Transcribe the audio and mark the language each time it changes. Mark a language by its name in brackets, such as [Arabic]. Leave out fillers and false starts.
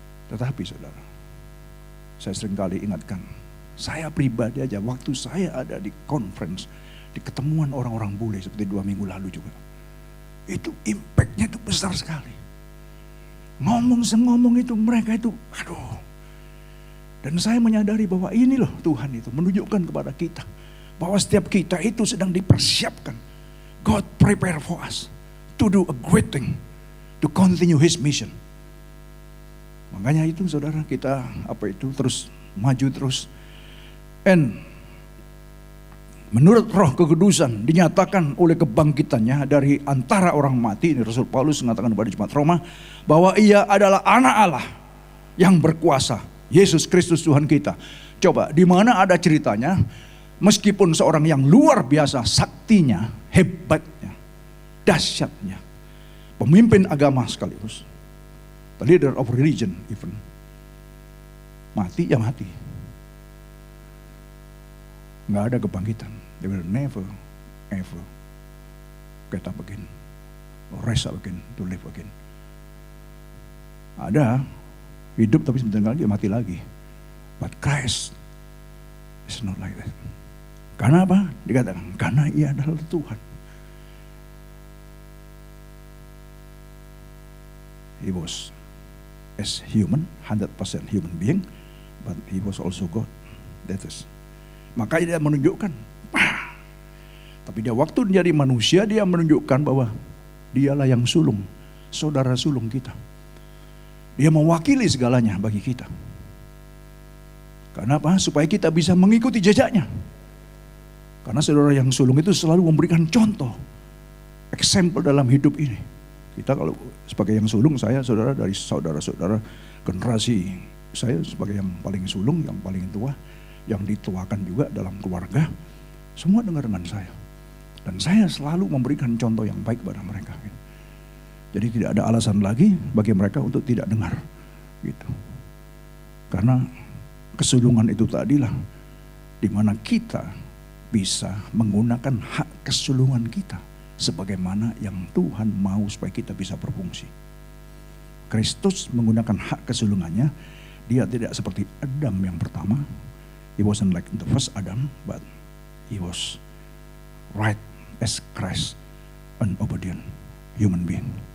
[Indonesian] Tetapi saudara, saya sering kali ingatkan, saya pribadi aja waktu saya ada di conference, di ketemuan orang-orang bule seperti 2 minggu lalu juga. Itu impactnya itu besar sekali. Ngomong itu mereka itu, aduh. Dan saya menyadari bahwa ini loh Tuhan itu menunjukkan kepada kita, bahwa setiap kita itu sedang dipersiapkan. [English] God prepare for us to do a great thing, to continue his mission. [Indonesian] Makanya itu saudara, kita terus maju terus. And menurut Roh Kekudusan dinyatakan oleh kebangkitannya dari antara orang mati, ini Rasul Paulus mengatakan kepada jemaat Roma bahwa ia adalah anak Allah yang berkuasa, Yesus Kristus Tuhan kita. Coba, di mana ada ceritanya, meskipun seorang yang luar biasa saktinya, hebatnya, dahsyatnya, pemimpin agama sekaligus, [English] the leader of religion even, [Indonesian] mati ya mati. Nggak ada kebangkitan. [English] They will never ever get up again, or rise up again, to live again. [Indonesian] Ada hidup tapi sebentar lagi mati lagi. [English] But Christ is not like that. [Indonesian] Karena apa? Dikatakan karena ia adalah Tuhan. [English] He was as human, 100% human being, but he was also God. That is. [Indonesian] Makanya dia menunjukkan. Tapi dia waktu menjadi manusia, dia menunjukkan bahwa dialah yang sulung, saudara sulung kita. Dia mewakili segalanya bagi kita. Karena apa? Supaya kita bisa mengikuti jejaknya. Karena saudara yang sulung itu selalu memberikan contoh, example dalam hidup ini. Kita kalau sebagai yang sulung, saya saudara dari saudara-saudara generasi, saya sebagai yang paling sulung, yang paling tua, yang dituakan juga dalam keluarga, semua dengar dengan saya. Dan saya selalu memberikan contoh yang baik pada mereka. Jadi tidak ada alasan lagi bagi mereka untuk tidak dengar. Gitu. Karena kesulungan itu tadilah di mana kita bisa menggunakan hak kesulungan kita sebagaimana yang Tuhan mau supaya kita bisa berfungsi. Kristus menggunakan hak kesulungannya, dia tidak seperti Adam yang pertama. [English] He wasn't like the first Adam, but he was right as Christ, an obedient human being.